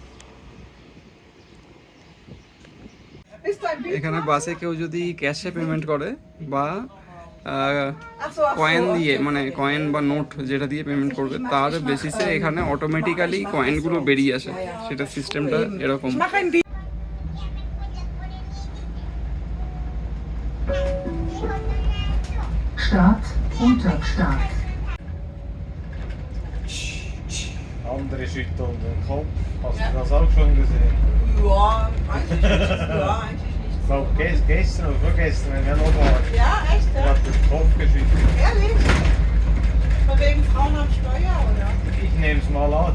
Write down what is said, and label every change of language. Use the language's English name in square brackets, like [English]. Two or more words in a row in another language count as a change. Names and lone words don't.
[Bangla] এখানে বাসে কেউ যদি ক্যাশে পেমেন্ট করে বা কয়েন দিয়ে, মানে কয়েন বা নোট যেটা দিয়ে পেমেন্ট করবে, তার বেসিসে এখানে অটোমেটিক্যালি কয়েনগুলো বেরিয়ে আসে। সেটা সিস্টেমটা এরকম। [German] Start unter Start. Andere schütteln den Kopf. Hast du das auch schon gesehen? Ja, eigentlich nicht. Ja, eigentlich nicht. Ich glaube gestern oder vorgestern, wenn wir noch waren, Ja, echt, ja? hat den Kopf geschüttelt. Ehrlich? Von wegen Frauen am Steuer, oder? Ich nehme es mal an.